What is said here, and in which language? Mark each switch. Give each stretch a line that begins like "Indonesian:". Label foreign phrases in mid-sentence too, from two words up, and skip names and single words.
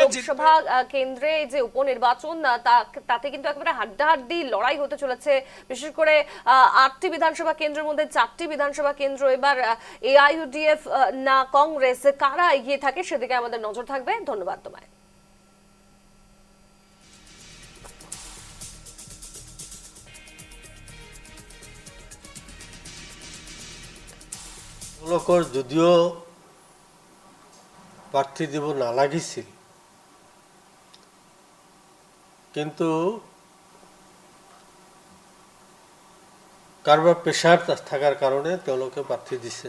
Bangla: লোকসভা কেন্দ্রে যে উপনির্বাচন তাতে কিন্তু একেবারে হাড্ডাহাড্ডি লড়াই হতে চলেছে। বিশেষ করে 8টি বিধানসভা কেন্দ্রের মধ্যে 4টি বিধানসভা কেন্দ্র এবার এআইইউডিএফ না কংগ্রেস, কারা এগিয়ে থাকে সেদিকে আমাদের নজর থাকবে। ধন্যবাদ তোমায়।
Assamese: তেওঁলোকৰ যদিও প্ৰাৰ্থী দিব নালাগিছিল, কিন্তু কাৰোবাৰ প্ৰেছাৰ থকাৰ কাৰণে তেওঁলোকে প্ৰাৰ্থী দিছে।